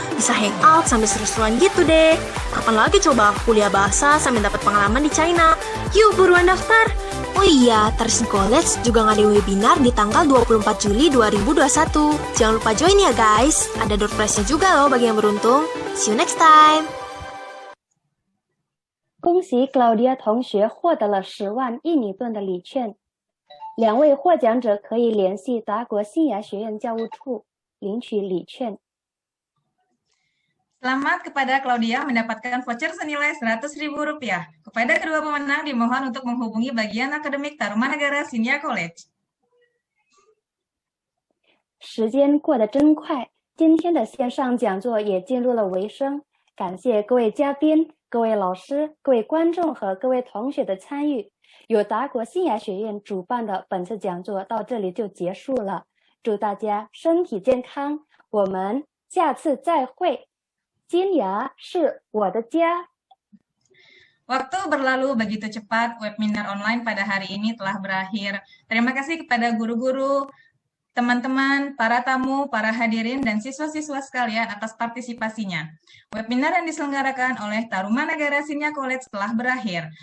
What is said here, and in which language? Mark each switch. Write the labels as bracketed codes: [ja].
[id] Bisa hangout sambil seru-seruan gitu deh. Kapan lagi coba kuliah bahasa sambil dapat pengalaman di China? Yuk buruan daftar! Oh iya, Tarsin College juga ngadain webinar di tanggal 24 Juli 2021. Jangan lupa join ya guys. Ada door prize-nya juga loh bagi yang beruntung. [en] See you next time! [zh] 恭喜 Claudia 同学获得了10万印尼盾的礼券。 2位获奖者可以联系达国新雅学院教务处领取礼券。 [id] Selamat kepada Claudia mendapatkan voucher senilai Rp100.000. Kepada kedua pemenang dimohon untuk menghubungi bagian akademik Tarumanagara Sinia College. [zh] 时间过得真快，今天的线上讲座也进入了尾声。感谢各位嘉宾、各位老师、各位观众和各位同学的参与。由达国新雅学院主办的本次讲座到这里就结束了。祝大家身体健康，我们下次再会。 Sinia是我的家。 [id] Waktu berlalu begitu cepat, webinar online pada hari ini telah berakhir. Terima kasih kepada guru-guru, teman-teman, para tamu, para hadirin, dan siswa-siswa sekalian atas partisipasinya. Webinar yang diselenggarakan oleh Tarumanagara Sinia College telah berakhir.